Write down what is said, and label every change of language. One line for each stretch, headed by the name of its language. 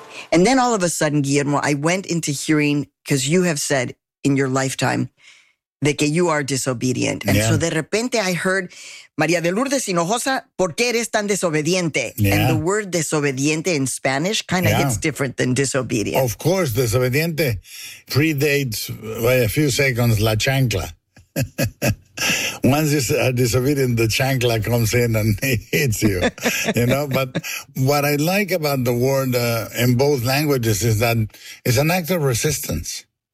English: And then all of a sudden, Guillermo, I went into hearing, because you have said in your lifetime that you are disobedient. And so
Spanish: de repente
English: I heard,
Spanish: María de Lourdes Hinojosa, ¿por qué eres tan desobediente?
English: Yeah. And the word desobediente in Spanish kind of hits different than disobedient. Of course, desobediente predates by a few seconds la chancla. Once you are disobedient, the chancla comes in and hits you, you know. But what I like about the word in both languages is that it's an act of resistance.